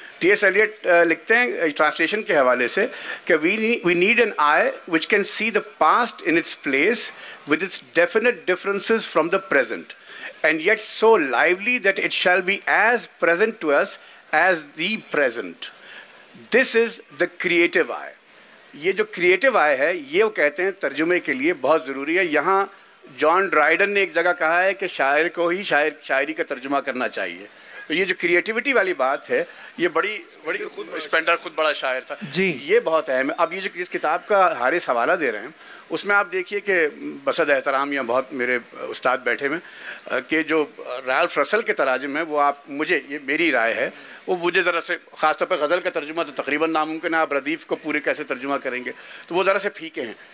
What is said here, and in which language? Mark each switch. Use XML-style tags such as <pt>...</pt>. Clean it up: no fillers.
<ur>T S Eliot لکھتے ہیں translation کے حوالے سے کہ</ur> <en>We need an eye which can see the past in its place with its definite differences from the present and yet so lively that it shall be as present to us as the present. This is the creative eye.</en> <ur>یہ جو creative آئی ہے یہ وہ کہتے ہیں ترجمے کے لیے بہت ضروری ہے. یہاں جان ڈرائیڈن نے ایک جگہ کہا ہے کہ شاعر کو ہی شاعری کا ترجمہ کرنا چاہیے. تو یہ جو کریٹیوٹی والی بات ہے یہ بڑی اسپینڈر خود بڑا شاعر تھا جی، یہ بہت اہم ہے. اب یہ جو اس کتاب کا حارث حوالہ دے رہے ہیں اس میں آپ دیکھیے کہ بصد احترام یا بہت میرے استاد بیٹھے میں کہ جو رالف رسل کے تراجم ہیں وہ مجھے، یہ میری رائے ہے، وہ مجھے ذرا سے، خاص طور پہ غزل کا ترجمہ تو تقریباً ناممکن ہے، آپ ردیف کو پورے کیسے ترجمہ کریں گے، تو وہ ذرا سے پھیکے ہیں.</ur>